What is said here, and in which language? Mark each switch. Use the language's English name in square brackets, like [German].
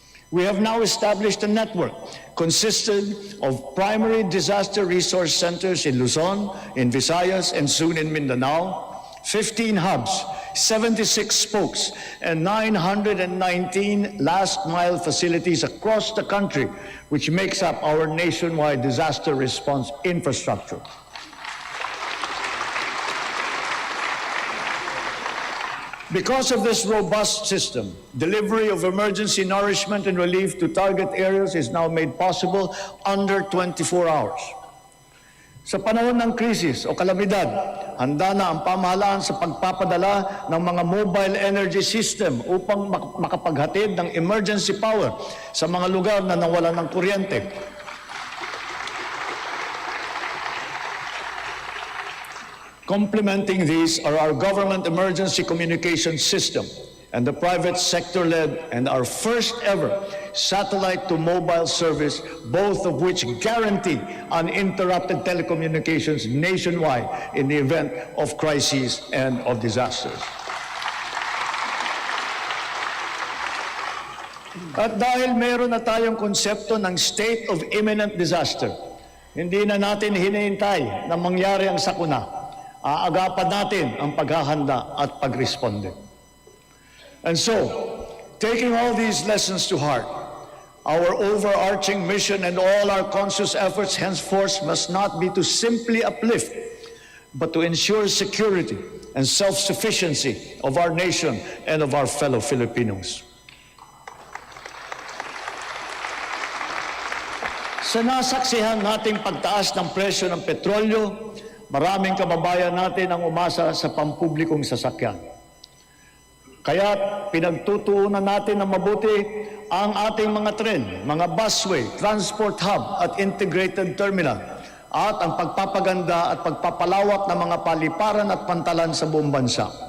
[English] We have now established a network consisting of primary disaster resource centers in Luzon, in Visayas, and soon in Mindanao, 15 hubs, 76 spokes, and 919 last-mile facilities across the country, which makes up our nationwide disaster response infrastructure. Because of this robust system, delivery of emergency nourishment and relief to target areas is now made possible under 24 hours. [Filipino] Sa panahon ng krisis o kalamidad, handa na ang pamahalaan sa pagpapadala ng mga mobile energy system upang makapaghatid ng emergency power sa mga lugar na nawalan ng kuryente. [English] Complementing these are our government emergency communication system and the private sector-led and our first ever satellite-to-mobile service, both of which guarantee uninterrupted telecommunications nationwide in the event of crises and of disasters. [Filipino] At dahil meron na tayong konsepto ng state of imminent disaster, hindi na natin hinihintay na mangyari ang sakuna. Aagapan natin ang paghahanda at pagresponde. [English] And so, taking all these lessons to heart, our overarching mission and all our conscious efforts henceforth must not be to simply uplift, but to ensure security and self-sufficiency of our nation and of our fellow Filipinos. [Filipino] Sa nasaksihan nating pagtaas ng presyo ng petrolyo, maraming kababayan natin ang umasa sa pampublikong sasakyan. Kaya pinagtutuunan natin ng mabuti ang ating mga tren, mga busway, transport hub at integrated terminal at ang pagpapaganda at pagpapalawak ng mga paliparan at pantalan sa buong bansa.